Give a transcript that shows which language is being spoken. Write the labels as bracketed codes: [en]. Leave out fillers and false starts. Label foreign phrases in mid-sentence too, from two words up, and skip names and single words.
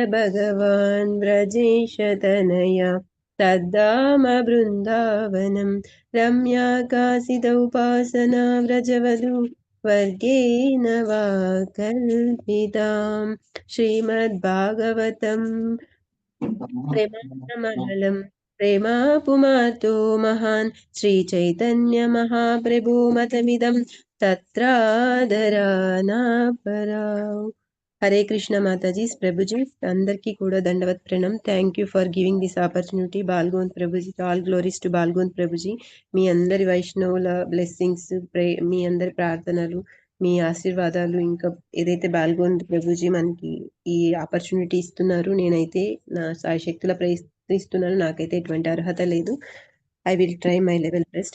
[sa] भगवान् व्रजेशतनया तद्धाम बृन्दावनं रम्या कासित उपासना व्रजवधू वर्गेण वा कल्पिताम् श्रीमद्भागवतं प्रेमानमलं प्रेमापुमार्तो महान् श्रीचैतन्यमहाप्रभुमतमिदं तत्रादरानापराవ్। [te] హరే కృష్ణ మాతాజీ ప్రభుజీ అందరికీ కూడా దండవత్ ప్రణం. [en] Thank you for giving this opportunity బాల్గోన్ ప్రభుజీ. All glories to బాల్గోన్ ప్రభుజీ. [te] మీ అందరి వైష్ణవుల బ్లెస్సింగ్స్ మీ అందరి ప్రార్థనలు మీ ఆశీర్వాదాలు ఇంకా ఏదైతే బాల్గోన్ ప్రభుజీ మనకి ఈ ఆపర్చునిటీ ఇస్తున్నారు, నేనైతే నా సాయశక్తుల ప్రయత్నిస్తున్నాను. నాకైతే ఎటువంటి అర్హత లేదు. [en] I will try my level best.